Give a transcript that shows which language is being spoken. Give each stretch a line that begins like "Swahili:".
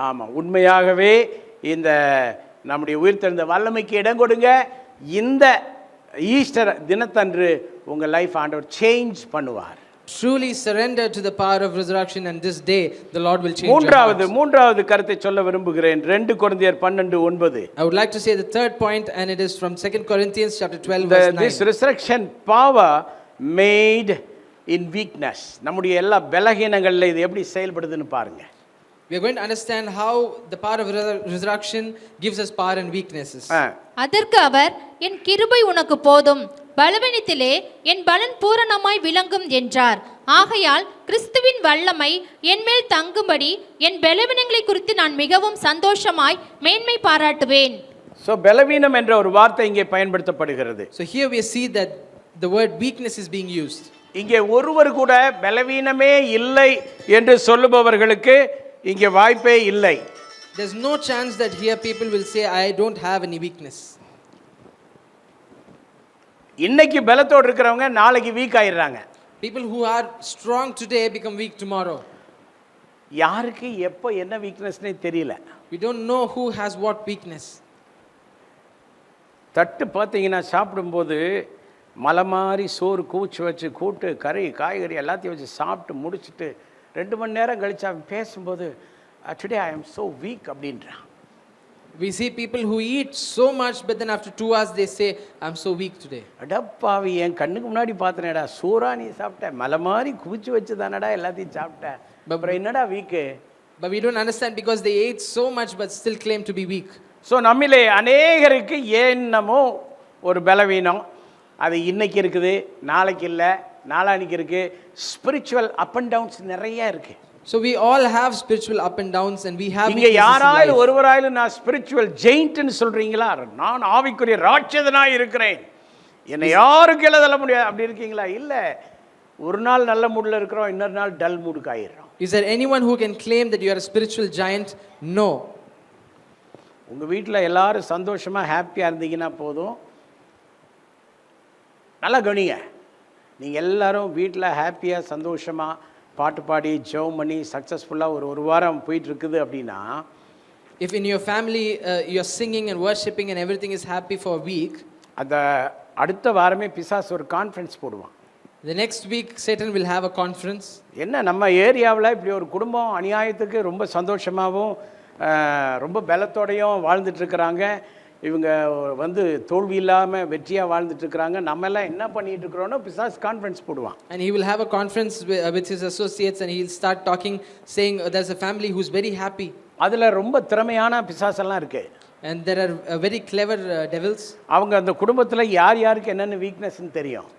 Tamil: ஆமா, உண்மையாகவே இந்த நம்முடைய உயிர்த்தெழுந்த வல்லமைக்கு இடம் கொடுங்க. இந்த ஈஸ்டர் தினத்தன்று உங்க லைஃப் ஆண்டவர் சேஞ்ச் பண்ணுவார்.
English: Truly surrender to the power of resurrection, and this day the Lord will change your heart.
Tamil: மூன்றாவது கருத்தை சொல்ல விரும்புகிறேன். 2 கொரிந்தியர் 12:9.
English: I would like to say the third point, and it is from 2 Corinthians chapter 12 verse 9. This resurrection power made in weakness.
Tamil: நம்முடைய எல்லா பலகீனங்கள்ல இது எப்படி செயல்படுதுன்னு பாருங்க.
English: We are going to understand how the power of resurrection gives us power and weaknesses.
Tamil: அதற்கு அவர், என் கிருபை உனக்கு போதும், பலவீனத்திலே என் பலன் பூரணமாய் விளங்கும் என்றார். ஆகையால் கிறிஸ்துவின் வல்லமை என்மேல் தங்கும்படி என் பலவீனங்களை குறித்து நான் மிகவும் சந்தோஷமாய் மேன்மை பாராட்டுவேன். So பலவீனம் என்ற ஒரு வார்த்தை இங்கே பயன்படுத்தப்படுகிறது.
English: So here we see that the word weakness is being used.
Tamil: இங்கே ஒருவர் கூட பலவீனமே இல்லை என்று சொல்லுபவர்களுக்கு இங்கே வாய்ப்பே இல்லை.
English: There's no chance that here people will say I don't have any weakness.
Tamil: இன்னைக்கு பலத்தோடு இருக்கிறவங்க நாளைக்கு வீக் ஆயிடுறாங்க.
English: People who are strong today become weak tomorrow.
Tamil: யாருக்கு எப்போ என்ன வீக்னஸ்னே தெரியல.
English: We don't know who has what weakness.
Tamil: தட்டு பார்த்தீங்கன்னா சாப்பிடும்போது மலை மாதிரி சோறு கூச்சு வச்சு கூட்டு கறி காய்கறி எல்லாத்தையும் வச்சு சாப்பிட்டு முடிச்சுட்டு 2 மணி நேரம் கழிச்சு அவன் பேசும்போது
English: today I am so weak
Tamil: அப்படின்றான்.
English: We see people who eat so much, but then after 2 hours they say I'm so weak today.
Tamil: அடப்பாவி, என் கண்ணுக்கு முன்னாடி பார்த்தனேடா, சோறா நீ சாப்பிட்ட, மலை மாதிரி குவிச்சு வச்சு தானடா எல்லாத்தையும் சாப்பிட்ட, அப்புறம் என்னடா week?
English: But we don't understand because they ate so much but still claim to be weak.
Tamil: So நம்மிலே அநேகருக்கு என்னமோ ஒரு பலவீனம், அது இன்னைக்கு இருக்குது, நாளைக்கு இல்லை, நாளானிக்கு இருக்கு.
English: spiritual up and downs
Tamil: நிறைய இருக்கு.
English: So we all have spiritual up and downs, and we have
Tamil: இங்க யாராயிலும் ஒருவராயிலும் நான் ஸ்பிரிச்சுவல் ஜெயிண்ட்னு சொல்றீங்களா? நான் ஆவிக்குரிய ராட்சதனாய் இருக்கிறேன், என்னை யாருக்கு எழுதல முடியாது அப்படி இருக்கீங்களா? இல்ல, ஒரு நாள் நல்ல மூட்ல இருக்கிறோம், இன்னொரு நாள் dull மூடுக்கு ஆயிடுறோம்.
English: Is there anyone who can claim that you are a spiritual giant? No.
Tamil: உங்க வீட்டில் எல்லாரும் சந்தோஷமா ஹாப்பியா இருந்தீங்கன்னா போதும். நல்லா கவனிங்க, நீங்கள் எல்லாரும் வீட்டில் ஹாப்பியாக சந்தோஷமாக பாட்டு பாடி ஜெபம் பண்ணி சக்ஸஸ்ஃபுல்லாக ஒரு வாரம் போயிட்டு இருக்குது அப்படின்னா,
English: if in your family you're singing and worshiping and everything is happy for a week,
Tamil: அந்த அடுத்த வாரமே பிசாசு ஒரு கான்ஃபரன்ஸ் போடுவான்.
English: the next week Satan will have a conference.
Tamil: என்ன நம்ம ஏரியாவில் இப்படி ஒரு குடும்பம் அநியாயத்துக்கு ரொம்ப சந்தோஷமாகவும் ரொம்ப பலத்தோடையும் வாழ்ந்துட்டுருக்குறாங்க, இவங்க வந்து தோல்வி இல்லாமல் வெற்றியாக வாழ்ந்துட்டு இருக்கிறாங்க, நம்ம எல்லாம் என்ன பண்ணிட்டு இருக்கிறோம்னு பிசாஸ் கான்ஃபரன்ஸ் போடுவான்.
English: And he will have a conference with his associates and he'll start talking saying there's a family who's very happy.
Tamil: அதில் ரொம்ப திறமையான பிசாசெல்லாம் இருக்கு.
English: And there are very clever devils.
Tamil: அவங்க அந்த குடும்பத்தில் யார் யாருக்கு என்னென்ன வீக்னஸ்ன்னு தெரியும்.